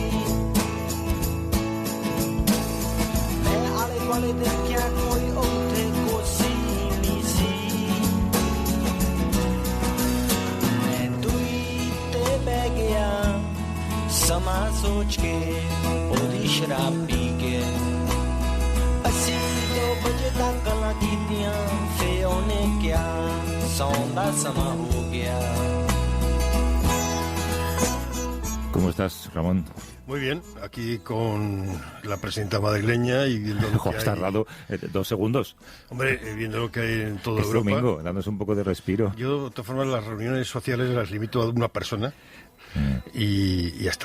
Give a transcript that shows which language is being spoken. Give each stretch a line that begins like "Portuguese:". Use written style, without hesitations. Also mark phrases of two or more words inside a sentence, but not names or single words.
Punjabi: ਮੈਂ ਆਲੇ ਦੁਆਲੇ ਦੇਖਿਆ ਕੋਈ ਉੱਥੇ ਕੋਸੀ ਨਹੀਂ ਸੀ ਮੈਂ ਦੂਈ ਤੇ ਬਹਿ ਗਿਆ ਸਮਾਂ ਸੋਚ ਕੇ ਉਹਦੀ ਸ਼ਰਾਬ ਪੀ ਕੇ ਅਸੀਂ 2 ਵਜੇ ਤੱਕ ਗੱਲਾਂ ਕੀਤੀਆਂ ਫੇ ਉਹਨੇ ਕਿਹਾ ਸੌਣ ਦਾ ਸਮਾਂ ਹੋ ਗਿਆ।
Spanish: ¿Cómo estás, Ramón? Muy bien, aquí con la presidenta madrileña y viendo lo que Has tardado 2 segundos. Hombre, viendo lo que hay en toda Es Europa. domingo, dándose un poco de respiro. Yo, de todas formas, las reuniones sociales las limito a una persona y ya está.